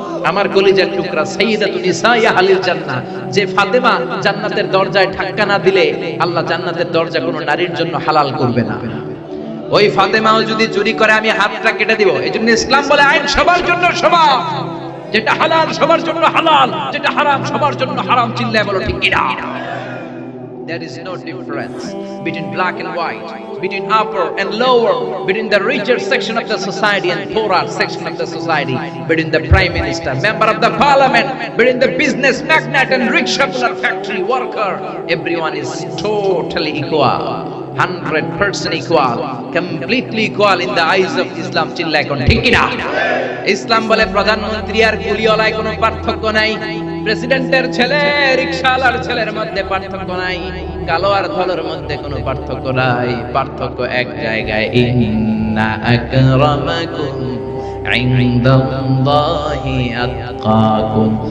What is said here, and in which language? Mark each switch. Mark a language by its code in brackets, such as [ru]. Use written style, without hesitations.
[bn] আমার কলিজার টুকরা [ar] সাইয়্যিদাতুন নিসাই আহলিল জান্নাহ, [bn] যে ফাতেমা জান্নাতের দরজায় ধাক্কা না দিলে আল্লাহ জান্নাতের দরজা কোনো নারীর জন্য হালাল করবে না। ওই ফাতেমাও যদি চুরি করে, আমি হাতটা কেটে দিব। এজন্য ইসলাম বলে আইন সবার জন্য সমান, যেটা হালাল সবার জন্য হালাল, যেটা হারাম সবার জন্য হারাম। চিল্লায় বলো ঠিক কিনা? [en] There is no difference between black and white, between upper and lower, between the richer section of the society and poorer section of the society, between the prime minister, member of the parliament, between the business magnate and rickshaw factory worker. Everyone is totally equal, 100% equal, completely equal in the eyes of Islam. [bn] চিল্লায় কোন ঠিক কিনা? ইসলাম বলে প্রধানমন্ত্রী আর কুলিওয়ালায় কোনো পার্থক্য নাই, প্রেসিডেন্টের ছেলে রিকশাওয়ালার ছেলের মধ্যে পার্থক্য নাই, কালো আর ধলার মধ্যে কোনো পার্থক্য নাই। পার্থক্য এক জায়গায়, [ar] ইন্না আকরামাকুম ইনদাল্লাহি আতকাকুম।